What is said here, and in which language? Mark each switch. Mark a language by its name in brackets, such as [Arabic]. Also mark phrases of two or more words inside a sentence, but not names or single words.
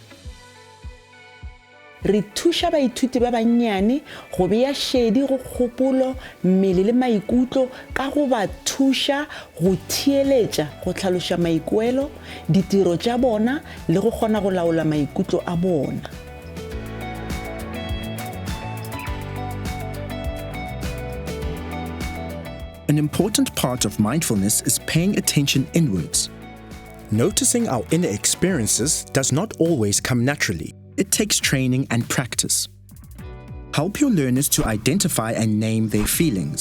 [Northern Sotho] Re thuša baithuti ba bannyane go bea shedi go kgopolo, mmele le maikutlo ka go ba thuša go theeletša go tlhaloša maikwelo, ditiro tša bona le go kgona go laola maikutlo a bona. [English] An important part of mindfulness is paying attention inwards. Noticing our inner experiences does not always come naturally. It takes training and practice. Help your learners to identify and name their feelings.